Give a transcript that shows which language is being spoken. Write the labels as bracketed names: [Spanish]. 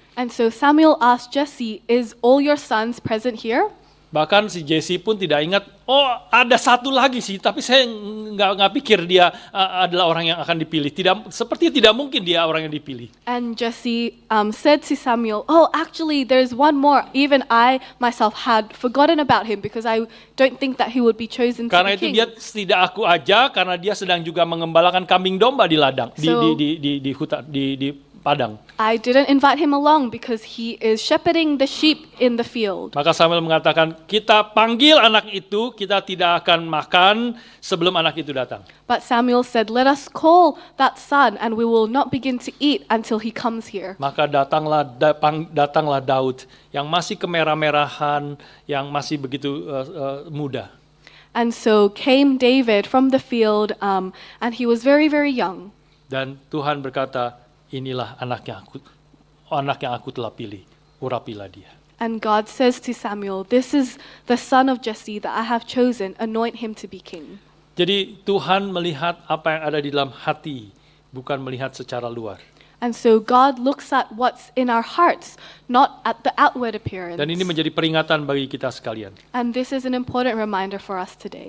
[English] And so Samuel asked Jesse, is all your sons present here? [Indonesian] Bahkan si Jesse pun tidak ingat, oh ada satu lagi sih, tapi saya nggak pikir dia adalah orang yang akan dipilih. Sepertinya tidak mungkin dia orang yang dipilih. [English] And Jesse said to Samuel, oh, actually, there's one more. Even I myself had forgotten about him because I don't think that he would be chosen to [Indonesian] Karena [English] be [Indonesian] itu [English] king. [Indonesian] dia tidak aku aja, karena dia sedang juga mengembalakan kambing domba di ladang, [English] So- [Indonesian] di hutan, di padang. [English] I didn't invite him along because he is shepherding the sheep in the field. [Indonesian] Maka Samuel mengatakan, kita panggil anak itu, kita tidak akan makan sebelum anak itu datang. [English] But Samuel said, let us call that son and we will not begin to eat until he comes here. [Indonesian] Maka datanglah Daud yang masih kemerah-merahan, yang masih begitu muda. [English] And so came David from the field and he was very, very young. [Indonesian] Dan Tuhan berkata, inilah anak yang aku telah pilih, urapilah dia. [English] And God says to Samuel, this is the son of Jesse that I have chosen, anoint him to be king. [Indonesian] Jadi Tuhan melihat apa yang ada di dalam hati, bukan melihat secara luar. [English] And so God looks at what's in our hearts, not at the outward appearance. [Indonesian] Dan ini menjadi peringatan bagi kita sekalian. [English] And this is an important reminder for us today.